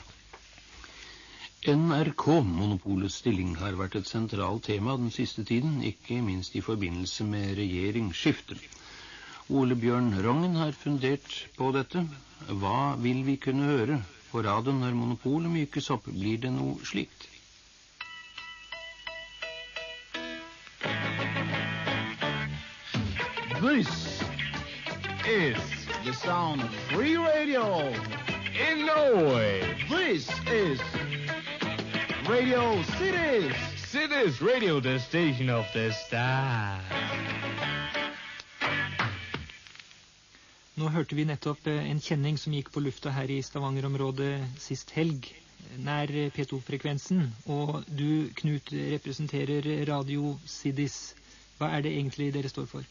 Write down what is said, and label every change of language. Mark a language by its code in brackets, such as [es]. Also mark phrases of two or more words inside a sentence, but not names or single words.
[no] NRK-monopolets stilling har vært et sentralt tema den siste tiden, ikke minst i forbindelse med regjeringsskiftet. Ole Bjørn Rongen har fundert på dette. Hva vil vi kunne høre på radioen når monopolet mykes opp? Blir det noe slikt? [en] This is the sound of free radio in Norway. This is Radio Cities. Cities Radio, the station of the stars. [no] Nå hørte vi nettopp en kjenning som gikk på lufta her i Stavanger-området sist helg, nær P2-frekvensen. Og du, Knut, representerer Radio Cities. Hva er det egentlig dere står for?